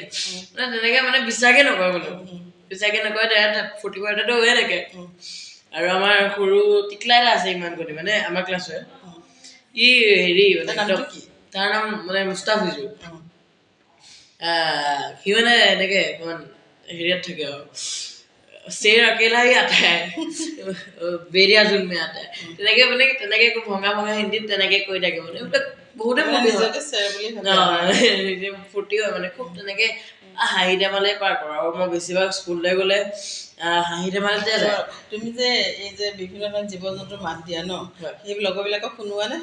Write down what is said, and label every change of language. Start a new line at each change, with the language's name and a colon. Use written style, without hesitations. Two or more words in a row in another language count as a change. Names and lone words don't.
Assamese: মানে তেনেকৈ মানে বিশ্বাসেই নকৰে বোলো, বিশ্বাসেই নকৰে। ফূৰ্তি কৰাটোতো হৈয়ে থাকে। আৰু আমাৰ সৰু টিকলা এটা আছে ইমান কৰি, মানে আমাৰ ক্লাছৰে। ই হেৰি মানে তাৰ নাম মানে মুস্তাফিজুৰ। সি মানে এনেকৈ অকণমান হেৰিয়াত থাকে আৰু
Hindi: शेर अकेला ही आता है, बेरिया जुल में आता है।
Assamese: তেনেকৈ মানে তেনেকৈ ভঙা হিন্দীত তেনেকৈ কৈ থাকে। মানে বহুতে ফূৰ্তি হয় মানে খুব তেনেকৈ হাঁহি ধেমালি পাৰ কৰোঁ। আৰু মই বেছিভাগ স্কুললৈ গ'লে হাঁহি ধেমালিতে যায়। তুমি যে এই যে বিভিন্ন ধৰণৰ জীৱ জন্তুৰ মাত দিয়া ন, সেই লগৰবিলাকক শুনোৱানে?